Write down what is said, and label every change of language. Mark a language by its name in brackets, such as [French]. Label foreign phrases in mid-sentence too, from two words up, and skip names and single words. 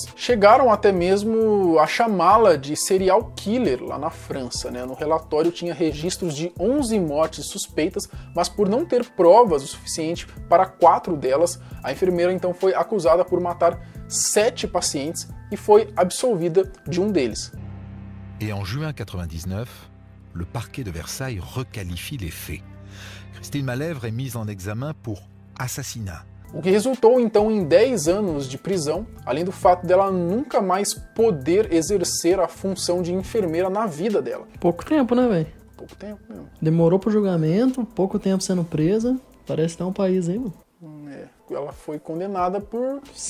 [Portuguese] Chegaram até mesmo a chamá-la de serial killer lá na França, né? No relatório tinha registros de 11 mortes suspeitas, mas por não ter provas o suficiente para 4 delas, a enfermeira então foi acusada por matar 7 pacientes e foi absolvida de um deles. [French] Et en juin 99, le parquet de Versailles requalifie les faits. Christine Malèvre est mise en examen pour assassinat. [Portuguese] O que resultou então em 10 anos de prisão, além do fato dela nunca mais poder exercer a função de enfermeira na vida dela. Pouco tempo, né, velho? Pouco tempo mesmo. Demorou pro julgamento, pouco tempo sendo presa. Parece que tá um país aí, mano. Ela foi condenada por